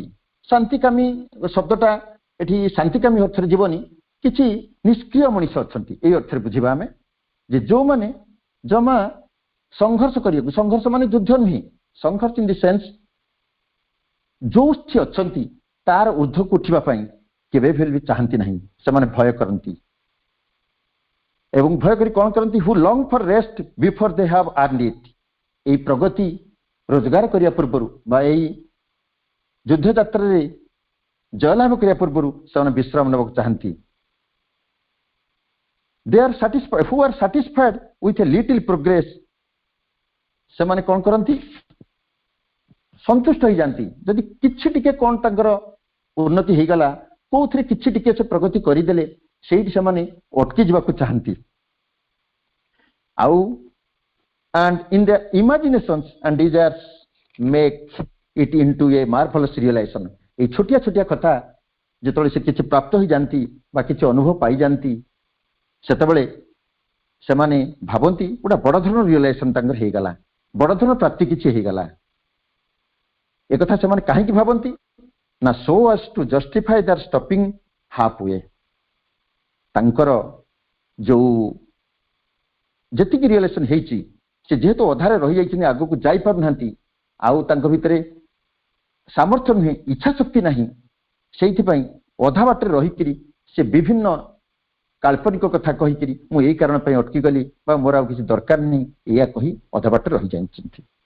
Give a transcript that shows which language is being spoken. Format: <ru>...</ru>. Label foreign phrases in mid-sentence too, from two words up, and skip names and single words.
<or>ଶାନ୍ତିକାମୀ ଶବ୍ଦଟା ଏଠି ଶାନ୍ତିକାମୀ ଅର୍ଥରେ ଯିବନି, କିଛି ନିଷ୍କ୍ରିୟ ମଣିଷ ଅଛନ୍ତି ଏଇ ଅର୍ଥରେ ବୁଝିବା ଆମେ, ଯେ ଯୋଉମାନେ ଜମା ସଂଘର୍ଷ କରିବାକୁ, ସଂଘର୍ଷ ମାନେ ଯୁଦ୍ଧ ନୁହେଁ, ସଂଘର୍ଷ</or> <en>in the sense</en> <or>ଯୋଉଠି ଅଛନ୍ତି ତାର ঊର୍ଦ୍ଧ୍ୱକୁ ଉଠିବା ପାଇଁ କେବେ ବି ଚାହାନ୍ତି ନାହିଁ, ସେମାନେ ଭୟ କରନ୍ତି। ଏବଂ ଭୟ କରି କଣ କରନ୍ତି,</or> <en>who long for rest before they have earned it.</en> <or>ଏଇ ପ୍ରଗତି ରୋଜଗାର କରିବା ପୂର୍ବରୁ ବା ଏଇ ଯୁଦ୍ଧ ଯାତ୍ରାରେ ଜୟଲାଭ କରିବା ପୂର୍ବରୁ ସେମାନେ ବିଶ୍ରାମ ନେବାକୁ ଚାହାନ୍ତି।</or> <en>they are satisfied who are satisfied with a little progress,</en> <or>ସେମାନେ କଣ କରନ୍ତି, ସନ୍ତୁଷ୍ଟ ହେଇଯାନ୍ତି। ଯଦି କିଛି ଟିକେ କଣ ତାଙ୍କର ଉନ୍ନତି ହେଇଗଲା, କୋଉଥିରେ କିଛି ଟିକେ ସେ ପ୍ରଗତି କରିଦେଲେ ସେଇଠି ସେମାନେ ଅଟକି ଯିବାକୁ ଚାହାନ୍ତି।</or> <en>ଆଉ and in their imaginations and desires make it into a marvelous realization।</en> <or>এই ଛୋଟିଆ ଛୋଟିଆ କଥା ଯେତେବେଳେ ସେ କିଛି ପ୍ରାପ୍ତ ହୋଇଯାନ୍ତି ବା କିଛି ଅନୁଭବ ପାଇଯାନ୍ତି ସେତେବେଳେ ସେମାନେ ଭାବନ୍ତି ଗୋଟେ ବଡ଼ ଧରଣର ରିଅଲାଇଜେସନ ତାଙ୍କର ହେଇଗଲା, ବଡ଼ ଧରଣର ପ୍ରାପ୍ତି କିଛି ହେଇଗଲା। ଏକଥା ସେମାନେ କାହିଁକି ଭାବନ୍ତି ନା</or> <en>so as to justify their stopping halfway।</en> <or>ତାଙ୍କର ଯୋଉ ଯେତିକି ରିଅଲାଇଜେସନ ହେଇଛି ସେ ଯେହେତୁ ଅଧାରେ ରହିଯାଇଛନ୍ତି, ଆଗକୁ ଯାଇପାରୁନାହାନ୍ତି, ଆଉ ତାଙ୍କ ଭିତରେ ସାମର୍ଥ୍ୟ ନୁହେଁ, ଇଚ୍ଛା ଶକ୍ତି ନାହିଁ, ସେଇଥିପାଇଁ ଅଧା ବାଟରେ ରହିକିରି ସେ ବିଭିନ୍ନ କାଳ୍ପନିକ କଥା କହିକିରି ମୁଁ ଏଇ କାରଣ ପାଇଁ ଅଟକିଗଲି ବା ମୋର ଆଉ କିଛି ଦରକାର ନାହିଁ ଏଇଆ କହି ଅଧା ବାଟରେ ରହିଯାଇଛନ୍ତି।</or>